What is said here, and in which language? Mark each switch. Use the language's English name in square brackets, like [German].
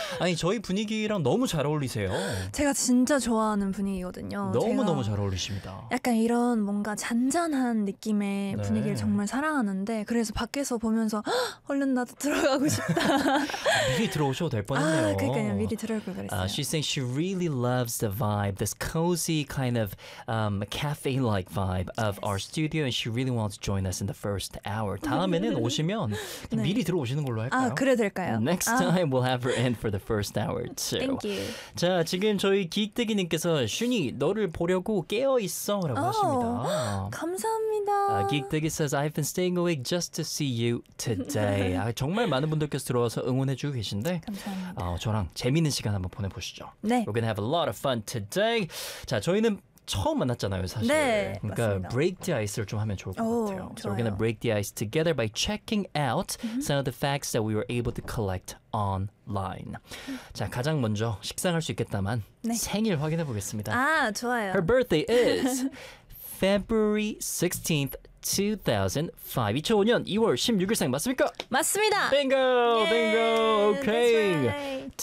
[Korean] 아니 저희 분위기랑 너무 잘 어울리세요. 제가 진짜 좋아하는 분위기거든요. 너무너무 잘 어울리십니다. 약간 이런 뭔가 잔잔한 느낌의 네. 분위기를 정말 사랑하는데 그래서 밖에서 보면서 얼른 나도 들어가고 싶다. 미리 들어오셔도 될 뻔했네요. 아, 그러니까요. 미리 들어올 걸 그랬어요. [English] She's saying she really loves the vibe, this cozy kind of a cafe-like vibe of our studio, and she really wants to join us in the first hour. [Korean] 다음에는 오시면 네. 미리 들어오시는 걸로 할까요? 아, 그래 될까요? [English] Next time, we'll have her in for the first hour, too. Thank you. [Korean] 자, 지금 저희 기익대기님께서 슈니, 너를 보려고 깨어있어 라고 하십니다. 감사합니다. [English] 기익대기 says, I've been staying awake just to see you today. [Korean] 아, 정말 많은 분들께서 들어와서 응원해주고 계신데 감사합니다. 저랑 재미있는 시간 한번 보내보시죠. 네. [English] We're gonna have a lot of fun today. [Korean] 자, 저희는 처음 만났잖아요, 사실. 네, 그러니까 맞습니다. [English] break the ice [Korean] 를 좀 하면 좋을 것 같아요. 좋아요. [English] So we're gonna break the ice together by checking out some of the facts that we were able to collect online. [Korean] 자, 가장 먼저 식상할 수 있겠다만 네. 생일 확인해 보겠습니다. 아, 좋아요. [English] Her birthday is February 16th, 2005. [Korean] 2005년 2월 16일생 맞습니까? 맞습니다. [English] Bingo, yeah, bingo. Okay.